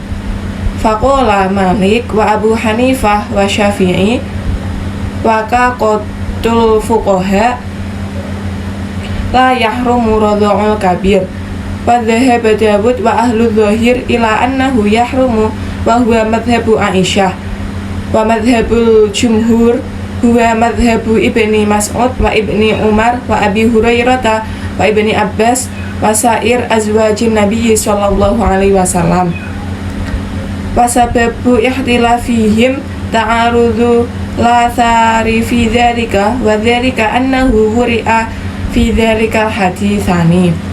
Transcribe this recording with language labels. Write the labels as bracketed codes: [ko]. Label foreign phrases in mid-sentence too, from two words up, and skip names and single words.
[ar] فقال مالك وأبو حنيفة والشافعي وكافة الفقهاء لا يحرم رضاع الكبير وذهب داود وأهل الظاهر إلى أنه يحرم وهو مذهب عائشة ومذهب الجمهور هو مذهب ابن مسعود وابن عمر وأبي هريرة وابن عباس وسائر أزواج النبي صلى الله عليه وسلم. وسبب اختلافهم تعارض الآثار في ذلك وذلك أنه ورد في ذلك حديثان.